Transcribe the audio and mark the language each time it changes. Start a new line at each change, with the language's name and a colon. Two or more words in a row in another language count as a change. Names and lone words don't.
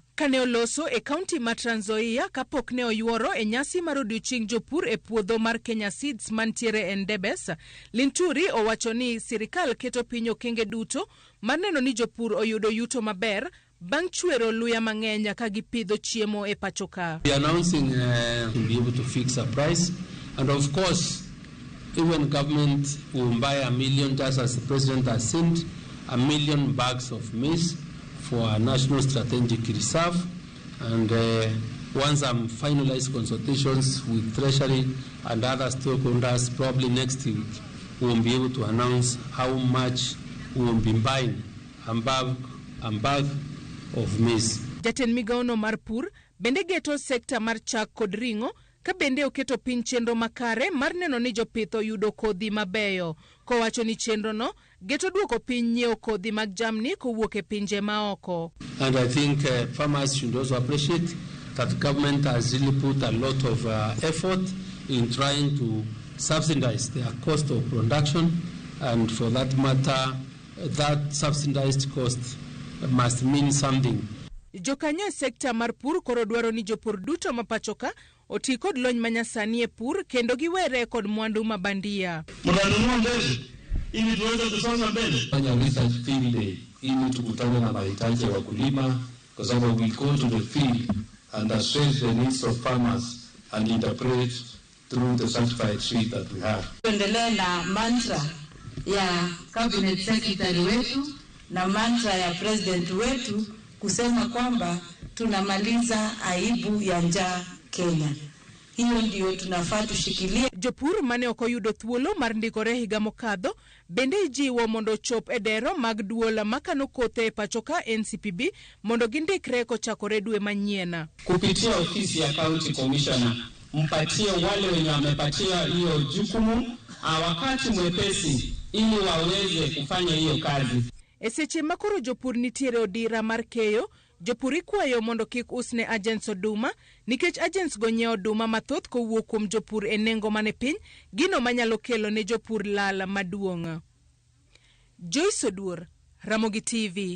Luo (Kenya and Tanzania): Kane oloso e kaunti ma Trans Nzoia kapok ne oyuoro e nyasi mar odiochieng' jopur e puodho mar Kenya Seeds mantiere Endebes, Linturi owacho ni sirikal keto piny okenge duto mar neno ni jopur oyudo yuto maber bang' chwero luya mang'eny ka gipidho chiemo e pachoka.
English: We are announcing to be able to fix a price. And of course, even government will buy 1 million, just as the president has sent 1 million bags of maize for a national strategic reserve. And once I'm finalized consultations with Treasury and other stakeholders, probably next week, we will be able to announce how much we will be buying a bag of maize.
Luo (Kenya and Tanzania): Jatend migao no mar pur bende geto sekta mar chak kod ringo ka bende oketo piny chenro makare mar neno ni jopitho yudo kodhi mabeyo, kowacho ni chenro no geto duoko piny nyiewo kodhi mag jamni kowuok e pinje maoko.
English: And I think farmers should also appreciate that the government has really put a lot of effort in trying to subsidize their cost of production, and for that matter, that subsidized cost must mean something.
Luo (Kenya and Tanzania): Jokanyo sekta mar pur koro dwaro ni jopur duto mapachoka oti kod lony manyasani e pur kendo giwere kod mwandu mabandia.
Swahili: Mnanunua mbegu ili tuweze kusonga mbele. Fanya
English: research field day
Swahili: ili tukutane na mahitaji ya wakulima, kwa sababu
English: we go to the field, understand the needs of farmers and interpret through the certified seed that we have.
Swahili: Tuendelee na mantra ya
English: cabinet secretary
Swahili: wetu na mantra ya president wetu kusema kwamba tunamaliza aibu ya njaa Kenya. Hiyo ndio tunafaa tushikilie.
Luo (Kenya and Tanzania): Jopur mane okoyudo thuolo mar ndikore higa mokadho bende jiwo mondo chop edero mag duola makano kothe e pachoka NCPB mondo gindikre kochakore dwe manyien.
Swahili: Kupitia ofisi ya county commissioner, mpatie wale wenye wamepatia hiyo jukumu wakati mwepesi ili waweze kufanya hiyo kazi.
Luo (Kenya and Tanzania): Eseche makoro jopur nitiere odira mar keyo, jopur ikwayo mondo kik usne agents oduma nikech agents go nyiewo oduma mathoth kowuok kuom jopur e nengo mane piny, gino manyalo kelo ne jopur lala maduong'. Joyce Oduor, Ramogi TV.